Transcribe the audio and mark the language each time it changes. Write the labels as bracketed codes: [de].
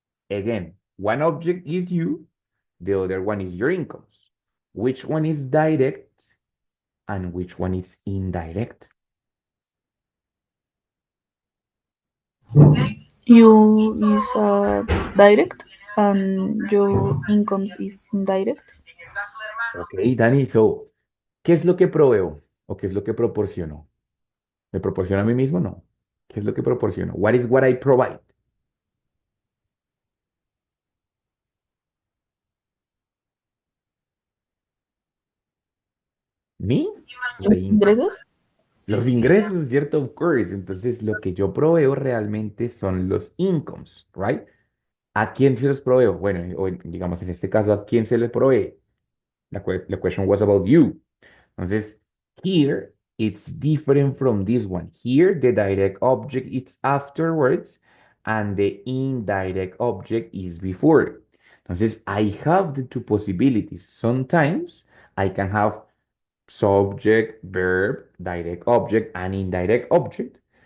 [en] Again, one object is you, the other one is your incomes. Which one is direct and which one is indirect? You is direct and your incomes is indirect. [es] Ok, Dani, so, ¿qué es lo que proveo o qué es lo que proporciono? ¿Me proporciono a mí mismo? No. ¿Qué es lo que proporciono? [en] What is what I provide? Me? The income. [es] Ingresos. Los ingresos, ¿cierto? [en] Of course. [es] Entonces, lo que yo proveo realmente son los incomes, [en] right? [es] ¿A quién se los proveo? Bueno, o digamos en este caso, ¿a quién se le provee? [en] The question was about you. [es] Entonces, [en] here, it's different from this one. Here, the direct object is afterwards, and the indirect object is before. [es] Entonces, [en] I have the two possibilities. Sometimes I can have subject, verb, direct object, and indirect object.